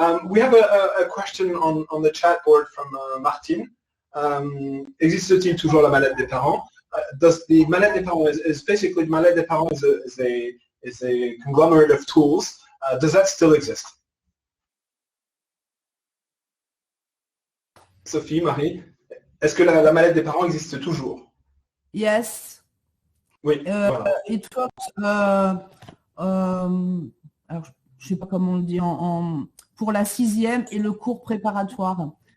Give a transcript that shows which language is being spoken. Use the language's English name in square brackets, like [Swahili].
[English] We have a question on the chat board from Martine. [French] Existe-t-il toujours la mallette des parents? [English] Does the mallette des parents is basically mallette des parents is a conglomerate of tools. Does that still exist? [French] Sophie, Marie, est-ce que la mallette des parents existe toujours? [English] Yes. [French] Oui. Voilà. [English] It works. [French] Alors, je sais pas comment on le dit pour la 6e et le cours préparatoire.